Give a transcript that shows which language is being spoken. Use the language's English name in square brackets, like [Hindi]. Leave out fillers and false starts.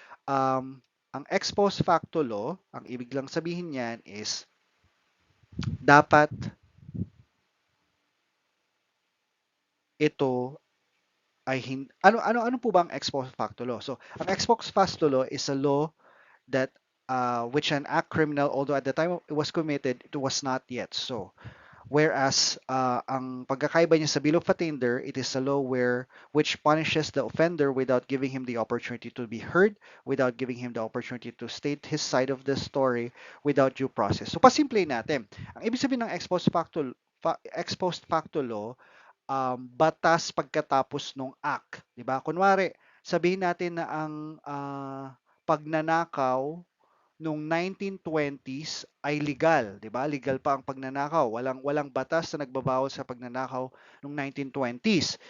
[Filipino] Ang ex post facto law, ang ibig lang sabihin niyan is dapat ito ay ano po ba ang ex post facto law? [English] So, ang ex post facto law is a law that which an act criminal, although at the time it was committed, it was not yet so. [Filipino] Whereas ang pagkakaiba niya sa [English] bill of attainder, it is a law which punishes the offender without giving him the opportunity to be heard, without giving him the opportunity to state his side of the story, without due process. [Filipino] So pasimple natin. Ang ibig sabihin ng ex post facto law, batas pagkatapos ng act, 'di ba? Kunwari, sabihin natin na ang pagnanakaw nung 1920s ay legal, 'di ba? Legal pa ang pagnanakaw. Walang batas na nagbabawal sa pagnanakaw nung 1920s.